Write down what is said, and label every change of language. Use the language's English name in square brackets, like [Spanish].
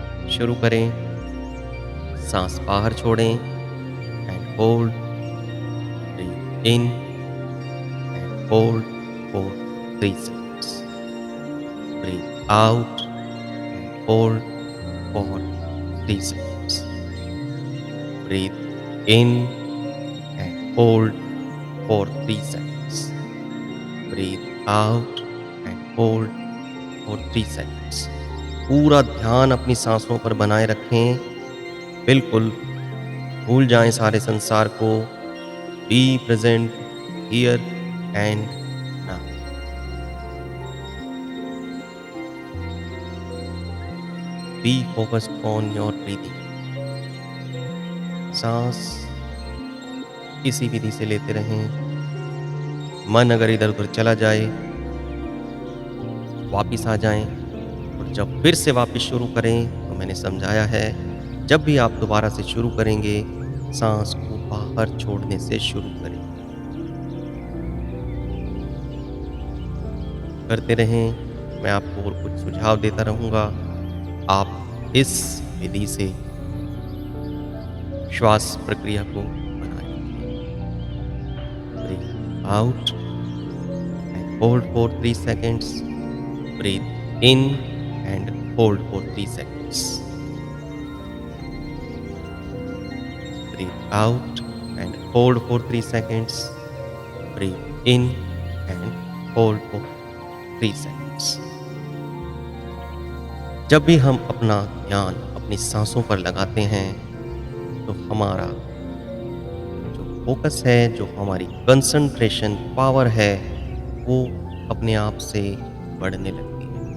[Hindi] शुरू करें, साँस बाहर छोड़ें [English] And hold, breathe in and hold for 3 seconds, breathe out and hold for 3 seconds. Breathe in and hold for 3 seconds. Breathe out and hold for 3 seconds. [Hindi] पूरा ध्यान अपनी सांसों पर बनाए रखें। बिल्कुल भूल जाएं सारे संसार को। [English] Be present here and now. Be focused on your breathing. [Hindi] सांस इसी विधि से लेते रहें। मन अगर इधर-उधर चला जाए, वापिस आ जाएँ, और जब फिर से वापिस शुरू करें, तो मैंने समझाया है, जब भी आप दोबारा से शुरू करेंगे, साँस को बाहर छोड़ने से शुरू करें। करते रहें, मैं आपको और कुछ सुझाव देता रहूँगा। आप इस विधि से श्वास प्रक्रिया को बनाए रखें। [English] Breathe out and hold for 3 seconds. Breathe in and hold for 3 seconds. Breathe out and hold for 3 seconds. Breathe in and hold for 3 seconds. [Hindi] जब भी हम अपना ध्यान अपनी सांसों पर लगाते हैं, तो हमारा जो फोकस है, जो हमारी कंसंट्रेशन पावर है, वो अपने आप से बढ़ने लगती है।